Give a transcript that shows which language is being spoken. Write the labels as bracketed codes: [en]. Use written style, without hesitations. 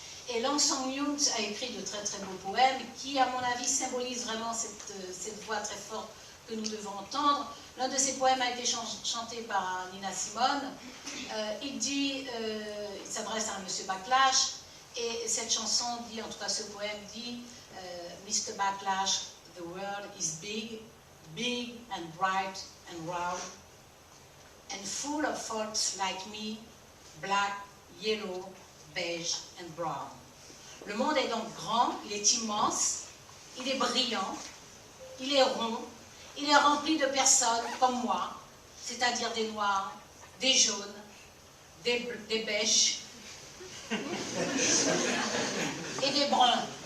[fr] Et Langston Hughes a écrit de très très beaux poèmes qui, à mon avis, symbolisent vraiment cette voix très forte que nous devons entendre. L'un de ces poèmes a été chanté par Nina Simone. Il s'adresse à M. Backlash, et cette chanson dit, en tout cas ce poème dit, Mr. [en] Backlash, the world is big, big and bright and round, and full of folks like me, black, yellow, beige and brown. [fr] Le monde est donc grand, il est immense, il est brillant, il est rond, il est rempli de personnes comme moi, c'est-à-dire des noirs, des jaunes, des beiges et des bruns.